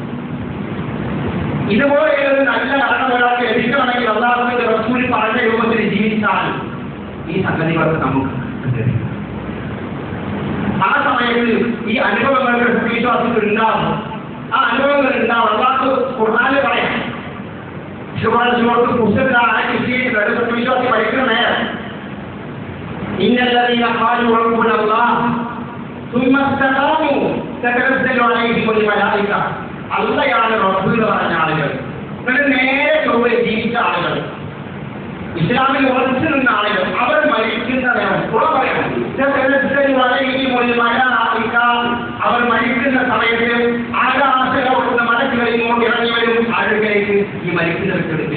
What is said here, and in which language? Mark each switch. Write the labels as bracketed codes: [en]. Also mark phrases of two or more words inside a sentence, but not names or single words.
[ml] ഇതുപോലെ നല്ല മരണം ഒരാൾക്ക് ലഭിക്കണമെങ്കിൽ അല്ലാഹുവിന്റെ റസൂൽ പറഞ്ഞ രൂപത്തിൽ ജീവിച്ചാൽ ഈ സംഗതികളൊക്കെ നമുക്ക് ആ സമയത്ത് ഈ അനുഭവങ്ങൾക്ക് സത്യവിശ്വാസത്തിൽ ഉണ്ടാവും. ആ അനുഭവങ്ങൾ ഉണ്ടാവും. അല്ലാഹു ഖുർആനിൽ പറയാം, സത്യവിശ്വാസി പഠിക്കുന്ന നേരം [ar] إن الذين قالوا ربنا الله ثم استقاموا تتنزل عليهم الملائكة. [ml] അല്ലാഹുവാണ് റബ്ബ് എന്ന് പറഞ്ഞ ആളുകൾ, എന്നിട്ട് നേരെ ചൊവ്വേ ജീവിച്ച ആളുകൾ, ഇസ്ലാമിൽ ഉറച്ചു നിന്ന ആളുകൾ, അവർ മരിക്കുന്ന നേരം അവർ മരിക്കുന്ന സമയത്ത് ആകാശലോകത്തുന്ന മലക്കുകൾ ഇങ്ങോട്ട് ഇറങ്ങി വരും ആളുകളിലേക്ക്, ഈ മരിക്കുന്ന വ്യക്തികൾക്ക്.